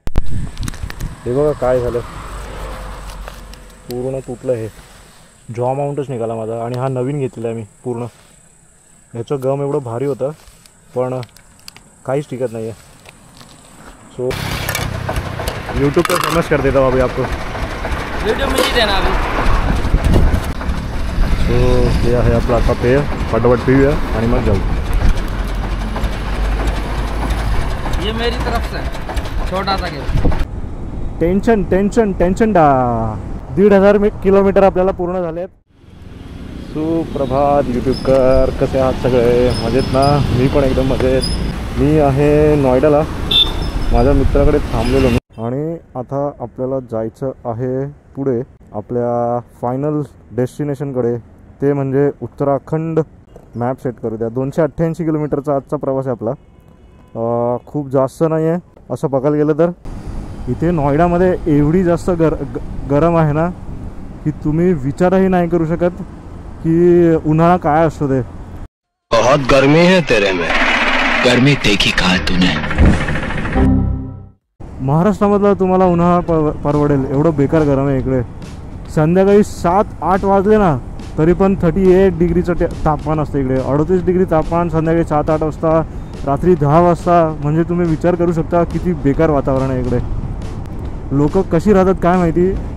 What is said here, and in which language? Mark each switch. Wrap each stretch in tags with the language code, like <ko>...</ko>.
<mr>हे बघा काय झालं, पूर्ण तुटलं. हे जॉ माउंटच निघाला माझा. आणि हा नवीन घेतलेला आहे मी पूर्ण. ह्याचं गम एवढं भारी होतं पण काहीच टिकत नाही आहे.</mr> <hi>सो यूट्यूब पर फेमस कर देता हूँ अभी आपको, वीडियो में ही देना अभी.</hi> <mr>सो हे आहे आपलं आता पेय. फटाफट पिऊया आणि मग जाऊ.</mr> <hi>ये मेरी तरफ से छोटा सा गेम. टेन्शन टेन्शन टेन्शन डा.</hi> <mr>1500 किलोमीटर आपल्याला पूर्ण झालेत. सुप्रभात यूट्यूबकर, कसे आहात सगळे? मजेत ना? मी पण एकदम मजेत. मी आहे नॉयडाला, माझ्या मित्राकडे थांबलेलो मी. आणि आता आपल्याला जायचं आहे पुढे आपल्या फायनल डेस्टिनेशनकडे, ते म्हणजे उत्तराखंड. मॅप सेट करू द्या. 288 किलोमीटरचा आजचा प्रवास आहे आपला. खूप जास्त नाही आहे असं बघायला गेलं तर. इथे नॉयडामध्ये एवढी जास्त गरम आहे ना की तुम्ही विचारही नाही करू शकत की उन्हाळा काय असतो ते.</mr> <hi>बहुत गर्मी है तेरे में, गर्मी देखी कहा तूने.</hi> <mr>महाराष्ट्रामधला तुम्हाला उन्हाळा परवडेल एवढं बेकार गरम आहे इकडे. संध्याकाळी 7-8 वाजले ना तरी पण 38 डिग्रीचं तापमान असतं इकडे. 38 डिग्री तापमान संध्याकाळी 7-8 वाजता, रात्री 10 वाजता. म्हणजे तुम्ही विचार करू शकता किती बेकार वातावरण आहे इकडे. लोक कशी राहतात काय माहिती.</mr>